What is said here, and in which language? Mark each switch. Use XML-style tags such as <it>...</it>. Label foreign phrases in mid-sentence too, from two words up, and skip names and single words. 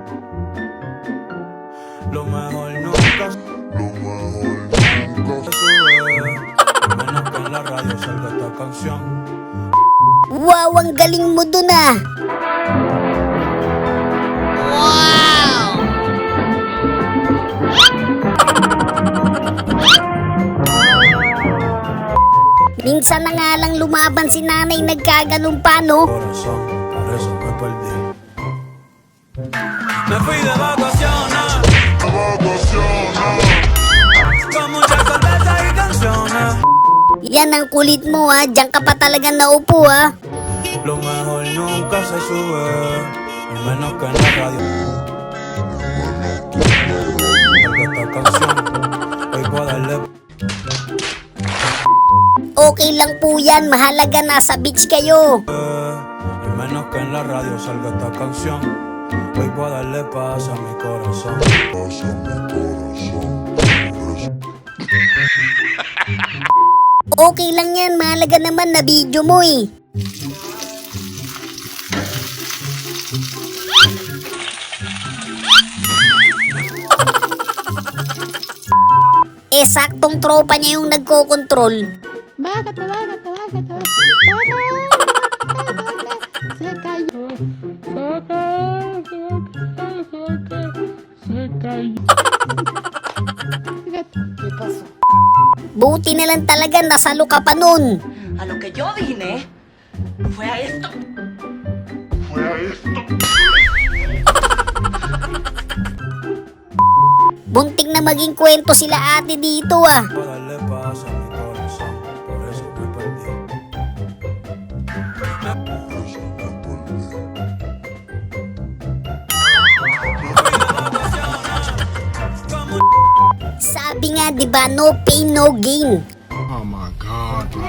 <es>Lo mejor nunca se sube. Menos que en la radio salga esta canción.</es> <tl>Wow, ang galing mo dun ah. Minsan na nga lang lumaban si nanay, nagkaganong pa, no?</tl> <es>Corazón, por eso me perdí. Me fui de vacaciones con muchas cervezas y canciones.</es> <tl>Yan ang kulit mo ha, diyan ka pa talaga naupo ha.</tl> <es>Lo mejor nunca se sube, y menos que en la radio. Esta canción, hoy puedo darle.</es> <tl>Okay lang po yan, mahalaga nasa beach kayo.</tl> <es>Y menos que en la radio salga esta canción. Hoy puedo darle paz a mi corazón.</es> <tl>Okay lang yan, mahalaga naman na video mo eh. Saktong tropa niya yung nagkokontrol. Bakit?</tl> <es>Se cayó. ¿Qué pasó?</es> <tl>Buti na lang talaga nasalo ka pa nun.</tl> <es>A lo que yo vine fue a esto.</es> <tl>Bunting na maging kwento sila ate dito ah.</tl> <es>Puedo darle paz a mi corazón. Por eso me perdí.</es> <tl>Sabi nga 'di ba,</tl> <en>no pain no gain. Oh my God.</en>